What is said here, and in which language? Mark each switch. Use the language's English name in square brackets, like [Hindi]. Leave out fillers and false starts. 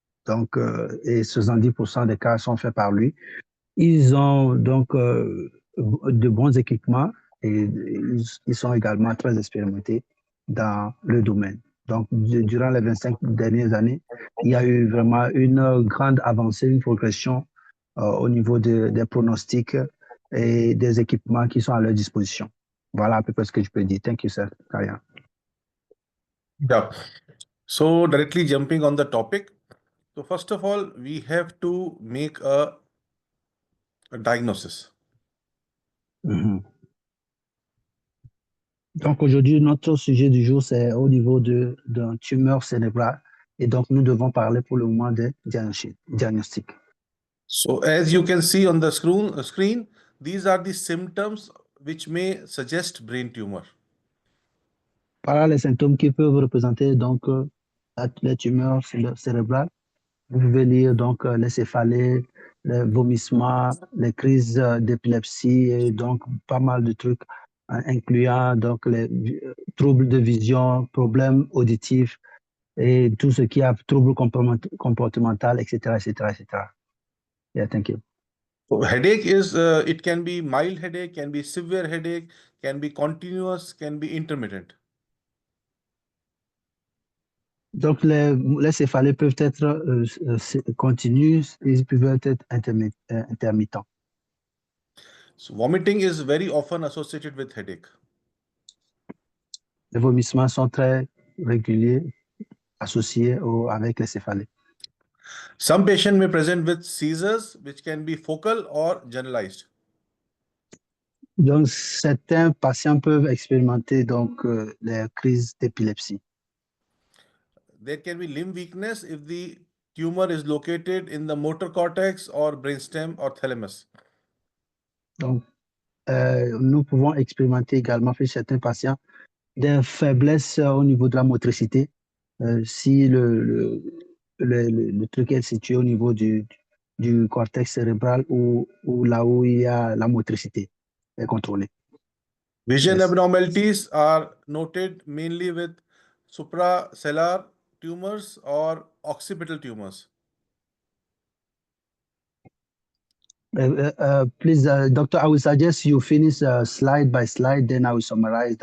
[French] Donc, et 70% des cas sont faits par lui. Ils ont donc de bons équipements et ils sont également très expérimentés dans le domaine. Donc, durant les 25 dernières années, il y a eu vraiment une grande avancée, une progression au niveau des pronostics et des équipements qui sont à leur disposition. Voilà à peu près ce que je peux dire. [English] Thank you, sir. Kaya. Yeah. So, directly jumping on the topic. So, first of all, we have to make a diagnosis. Mhm. [French] Donc aujourd'hui, notre sujet du jour, c'est au niveau d'un tumeur cérébrale. Et donc, nous devons parler pour le moment des diagnostics. [English] So as you can see on the screen, these are the symptoms which may suggest brain tumor. [French] Voilà les symptômes qui peuvent représenter donc les tumeurs cérébrales. Vous pouvez lire donc les céphalées, les vomissements, les crises d'épilepsie et donc pas mal de trucs, incluant donc les troubles de vision, problèmes auditifs et tout ce qui a troubles comportemental, etc., etc., etc. [English] Yeah, thank you. So headache is it can be mild headache, can be severe headache, can be continuous, can be intermittent. [French] Donc, les céphalées peuvent être continues, ils peuvent être intermittents. [English] So vomiting is very often associated with headache. [French] Les vomissements sont très réguliers, associés avec les céphalées. [English] Some patient may present with seizures, which can be focal or generalized. [French] Donc, certains patients peuvent expérimenter donc, les crises d'épilepsie. [English] There can be limb weakness if the tumor is located in the motor cortex or brainstem or thalamus. [French] Donc, nous pouvons expérimenter également chez certains patients des faiblesses au niveau de la motricité, si le truc est situé au niveau du cortex cérébral ou là où il y a la motricité est contrôlée. [English] Vision Yes. abnormalities are noted mainly with supracellular tumors or occipital tumors. Please, doctor, I will suggest you finish slide by slide, then I will summarize.